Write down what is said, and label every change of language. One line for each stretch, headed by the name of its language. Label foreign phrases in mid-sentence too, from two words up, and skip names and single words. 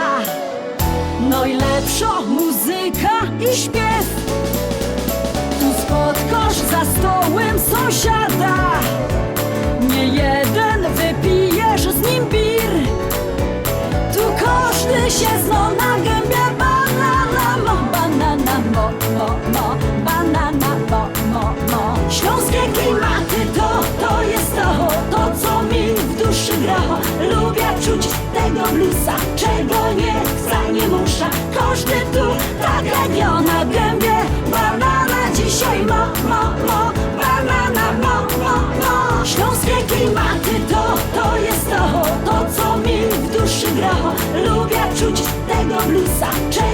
Polish: Najlepsza muzyka i śpiew. Tu spotkasz za stołem sąsiada. Nie jeden wypijesz z nim bir.
Silesian: Tu każdy się zno na gębie. Banana mo, banana mo, mo, mo. Banana mo, mo, mo.
Polish: Śląskie klimaty to jest to co mi w duszy gra. Lubię czuć tego bluesa, czego nie chcę, nie muszę. Każdy tu tak jak na gębie.
Silesian: Banana dzisiaj mo, mo, mo. Banana mo, mo, mo.
Polish: Śląskie klimaty to jest to co mi w duszy gra. Lubię czuć tego bluesa,